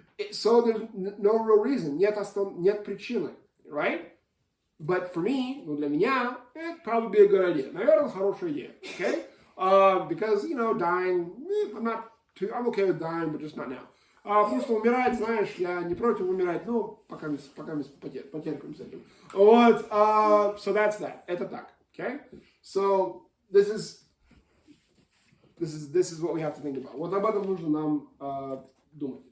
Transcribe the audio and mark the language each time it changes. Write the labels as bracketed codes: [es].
[en] So there's no real reason. [ru] Нет причины. Right? [en] But for me, [ru] для меня, это [en] probably be a good idea. [ru] Наверное, хорошая идея. [en] Okay? Because, you know, dying, I'm okay with dying, but just not now. [ru] Потому что умирать, знаешь, я не против умирать, ну, пока мы потерпим с этим. [en] Вот, so that's that. [ru] Это так, [en] okay? So, this is what we have to think about. [ru] Вот об этом нужно нам думать.